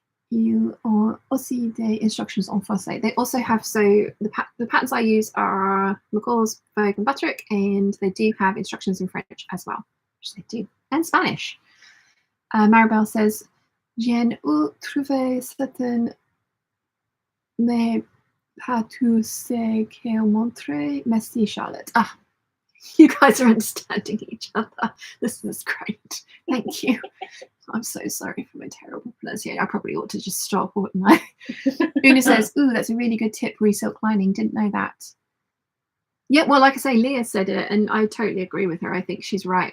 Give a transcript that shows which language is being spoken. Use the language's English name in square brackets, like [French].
[French] You ont aussi des instructions en français. [English] They also have, so the patterns I use are McCall's, Vogue and Butterick, and they do have instructions in French as well, which they do, and Spanish. [French] Maribel says, J'en ai trouvé certaines, mais pas tous ceux qu'elle montré. Merci, Charlotte. [English] Ah, you guys are understanding each other. This is great. Thank you. I'm so sorry for my terrible pronunciation. I probably ought to just stop, wouldn't I? Una says, ooh, that's a really good tip, re-silk lining. Didn't know that. Yeah, well, like I say, Leah said it, and I totally agree with her. I think she's right.